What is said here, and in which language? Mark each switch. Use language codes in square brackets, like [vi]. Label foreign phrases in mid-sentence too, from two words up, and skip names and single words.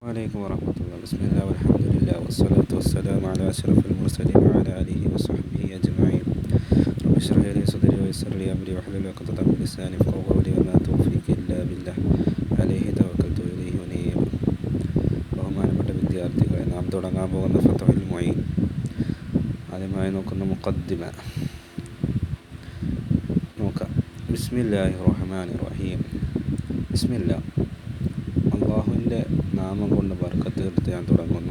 [ar] عليكم ورحمة الله. بسم الله والحمد لله والصلاة والسلام على أشرف المرسلين وعلى آله وصحبه أجمعين. رب اشرح لي صدري ويسر لي أمري واحلل عقدة من لساني يفقهوا قولي وما توفيقي إلا بالله عليه توكلت إليه أنيب. [ml] ബഹുമാനപ്പെട്ട വിദ്യാർത്ഥികളെ, നാം തുടങ്ങാൻ പോകുന്ന ഫത്ഹുൽ മുഈൻ ആദ്യമായി നോക്കുന്ന മുഖദ്ദിമ നോക്കാം. [ar] بسم الله الرحمن الرحيم. [ml] ബിസ്മില്ലാ, അള്ളാഹുവിൻ്റെ നാമം കൊണ്ട് ബർക്കത്ത് എടുത്ത് ഞാൻ തുടങ്ങുന്നു.